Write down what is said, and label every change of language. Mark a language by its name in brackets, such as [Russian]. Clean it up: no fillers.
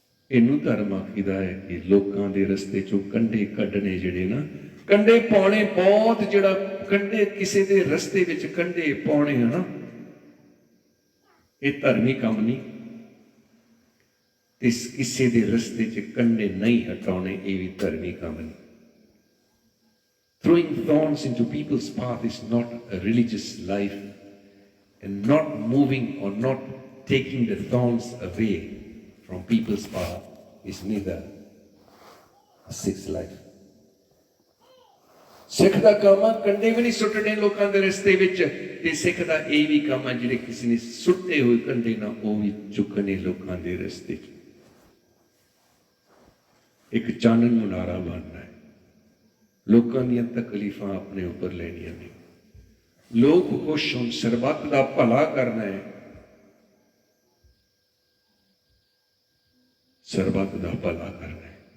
[Punjabi] ਇਹਨੂੰ ਧਰਮ ਆਖੀਦਾ ਹੈ ਕਿ ਲੋਕਾਂ ਦੇ ਰਸਤੇ ਚੋਂ ਕੰਡੇ ਕੱਢਣੇ ਜਿਹੜੇ ਨਾ, ਕੰਡੇ ਪਾਉਣੇ ਬਹੁਤ, ਜਿਹੜਾ ਕੰਡੇ ਕਿਸੇ ਦੇ ਰਸਤੇ ਵਿੱਚ ਕੰਡੇ ਪਾਉਣੇ ਹੈ ਨਾ, ਇਹ ਧਰਮੀ ਕੰਮ ਨਹੀਂ। ਤੇ ਕਿਸੇ ਦੇ ਰਸਤੇ 'ਚ ਕੰਡੇ ਨਹੀਂ ਹਟਾਉਣੇ, ਇਹ ਵੀ ਧਰਮੀ ਕੰਮ ਨਹੀਂ। [English] Throwing thorns into people's path is not a religious life, and not moving or not taking the thorns away from people's path is neither a Sikh's life. [Punjabi] ਸਿੱਖ ਦਾ ਕੰਮ ਆ ਕੰਡੇ ਵੀ ਨਹੀਂ ਸੁੱਟਣੇ ਲੋਕਾਂ ਦੇ ਰਸਤੇ ਵਿੱਚ, ਤੇ ਸਿੱਖ ਦਾ ਇਹ ਵੀ ਕੰਮ ਆ ਜਿਹੜੇ ਕਿਸੇ ਨੇ ਸੁੱਟੇ ਹੋਏ ਕੰਡੇ ਨਾ ਉਹ ਵੀ ਚੁੱਕਣੇ ਲੋਕਾਂ ਦੇ ਰਸਤੇ 'ਚ। ਇੱਕ ਚਾਨਣ ਮੁਨਾਰਾ ਬਣਨਾ ਹੈ, ਲੋਕਾਂ ਦੀਆਂ ਤਕਲੀਫਾਂ ਆਪਣੇ ਉੱਪਰ ਲੈਣੀਆਂ ਨੇ, ਲੋਕ ਖੁਸ਼ ਹੋਣ, ਸਰਬੱਤ ਦਾ ਭਲਾ ਕਰਨਾ ਹੈ, ਸਰਬੱਤ ਦਾ ਭਲਾ ਕਰਨਾ ਹੈ।